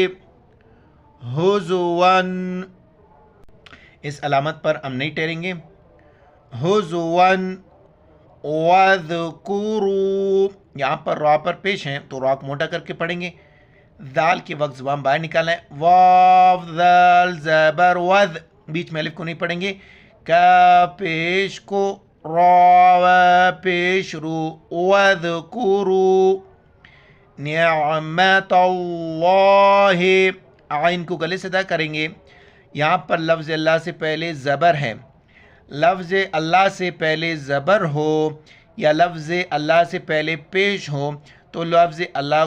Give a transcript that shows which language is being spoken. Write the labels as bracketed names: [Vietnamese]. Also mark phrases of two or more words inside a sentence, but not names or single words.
[Urdu] ہزواً، اس علامت پر ہم نہیں ٹھہریں گے، ہزواً وَاذْكُرُوا، یہاں پر را پر پیش ہیں تو را کو موٹا کر کے پڑھیں گے، ذال کے وقت زبان باہر نکالنا ہے، واو ذال زبر وذ، بیچ میں الف کو نہیں پڑھیں گے، کا پیش کو، را پیش رو، وَاذْكُرُوا نعمت اللہ، عین کو گلے سے ادا کریں گے، یہاں پر لفظ اللہ سے پہلے زبر ہے، لفظ اللہ سے پہلے زبر ہو یا لفظ اللہ سے پہلے پیش ہو تو لفظ اللہ